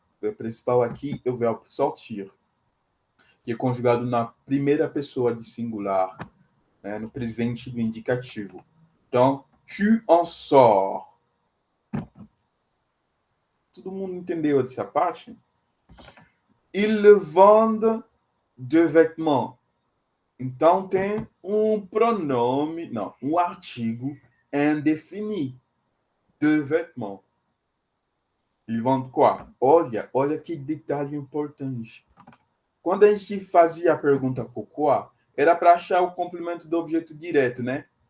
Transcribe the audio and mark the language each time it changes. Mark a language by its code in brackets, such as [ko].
[pt] O verbo principal aqui é o verbo sortir, que é conjugado na primeira pessoa de singular, né? No presente do indicativo. Então, [fr] tu en sors. [pt] Todo mundo entendeu essa parte? [fr] Ils vendent de vêtements. [pt] Então, tem um pronome, não, um artigo indefinido. De vêtements. [fr] Ils vendent quoi? [pt] Olha que detalhe importante. Quando a gente fazia a pergunta por quoi, era para achar o complemento do objeto direto, né?